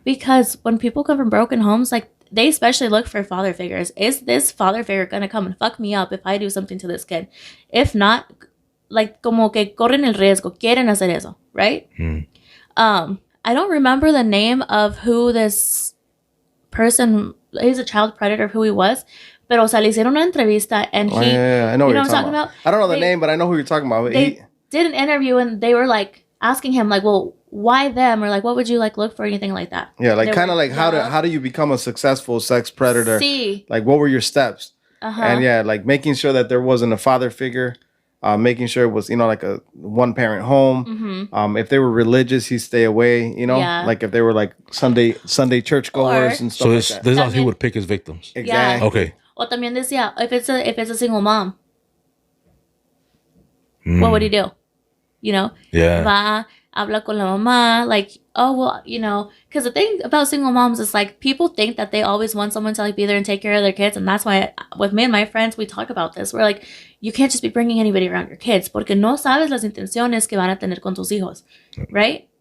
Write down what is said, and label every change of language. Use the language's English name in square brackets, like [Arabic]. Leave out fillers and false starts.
[English] Because when people come from broken homes, like they especially look for father figures. Is this father figure gonna come and fuck me up if I do something to this kid? If not, like [Spanish] como que corren el riesgo, quieren hacer eso, right? [English] I don't remember the name of who this person. He's a child predator. Who he was. [Spanish] Pero, o sea, le hicieron una entrevista [English] and he... I know what you're talking about. I don't know the name, but I know who you're talking about. They did an interview and they were, like, asking him, like, well, why them? Or, like, what would you, like, look for? Anything like that. Yeah, like, kind of like, how do you become a successful sex predator? Like, what were your steps? And, yeah, like, making sure that there wasn't a father figure. Making sure it was, like a 1-parent home. If they were religious, he'd stay away, like if they were like Sunday churchgoers and stuff like that. So this is how he would pick his victims. Exactly. Yeah. Okay. [Spanish] O también decía, [English] if it's a single mom, what would he do? Yeah. [Spanish] Va, habla con la mamá, [English] like, oh, well, because the thing about single moms is like people think that they always want someone to like be there and take care of their kids. And that's why with me and my friends, we talk about this. We're like, you can't just be bringing anybody around your kids [Spanish] porque no sabes las intenciones que van a tener con tus hijos, [English] right?